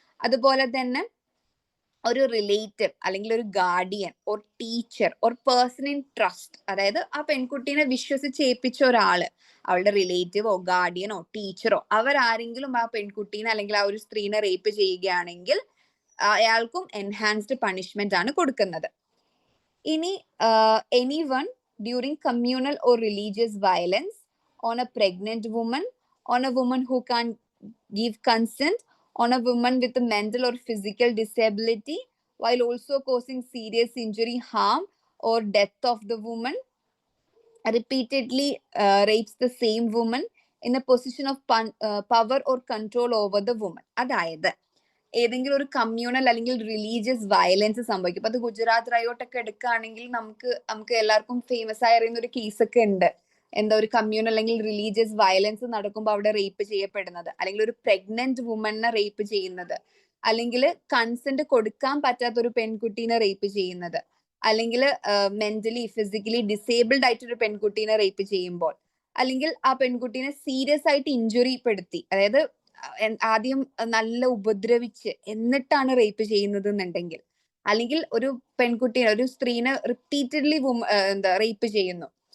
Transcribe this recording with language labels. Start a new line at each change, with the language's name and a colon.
Malayalam: അതുപോലെ തന്നെ ഒരു റിലേറ്റീവ് അല്ലെങ്കിൽ ഒരു
English: guardian or teacher or person in trust,
Malayalam: അതായത് ആ പെൺകുട്ടീനെ വിശ്വസിച്ച് ഏൽപ്പിച്ച ഒരാള്, അവളുടെ റിലേറ്റീവോ ഗാർഡിയനോ ടീച്ചറോ, അവരാരെങ്കിലും ആ പെൺകുട്ടീനെ അല്ലെങ്കിൽ ആ ഒരു സ്ത്രീനെ റേപ്പ് ചെയ്യുകയാണെങ്കിൽ അയാൾക്കും എൻഹാൻസ്ഡ് പണിഷ്മെന്റ് ആണ് കൊടുക്കുന്നത്.
English: ഇനി anyone during communal or religious violence on a pregnant woman, on a woman who can't give consent, on a woman with a mental or physical disability, while also causing serious injury, harm, or death of the woman, repeatedly rapes the same woman in a position of power or control over the woman.
Malayalam: അതായത് ഏതെങ്കിലും ഒരു communal അല്ലെങ്കിൽ religious violence സംഭവിക്കും. ഇപ്പൊ അത് ഗുജറാത്ത് റയോട്ടൊക്കെ എടുക്കുകയാണെങ്കിൽ നമുക്ക് എല്ലാവർക്കും ഫേമസ് ആയി അറിയുന്ന ഒരു കേസൊക്കെ ഉണ്ട്. എന്താ, ഒരു കമ്മ്യൂണൽ അല്ലെങ്കിൽ റിലീജിയസ് വയലൻസ് നടക്കുമ്പോൾ അവിടെ റേപ്പ് ചെയ്യപ്പെടുന്നത്, അല്ലെങ്കിൽ ഒരു പ്രഗ്നന്റ് വുമണിനെ റേപ്പ് ചെയ്യുന്നത്, അല്ലെങ്കിൽ കൺസെന്റ് കൊടുക്കാൻ പറ്റാത്ത ഒരു പെൺകുട്ടീനെ റേപ്പ് ചെയ്യുന്നത്, അല്ലെങ്കിൽ മെന്റലി ഫിസിക്കലി ഡിസേബിൾഡ് ആയിട്ടൊരു പെൺകുട്ടീനെ റേപ്പ് ചെയ്യുമ്പോൾ, അല്ലെങ്കിൽ ആ പെൺകുട്ടീനെ സീരിയസ് ആയിട്ട് ഇഞ്ചുറി പെടുത്തി, അതായത് ആദ്യം നല്ല ഉപദ്രവിച്ച് എന്നിട്ടാണ് റേപ്പ് ചെയ്യുന്നത് എന്നുണ്ടെങ്കിൽ, അല്ലെങ്കിൽ ഒരു പെൺകുട്ടീനെ ഒരു സ്ത്രീനെ റിപ്പീറ്റഡ്ലി റേപ്പ് ചെയ്യുന്നു.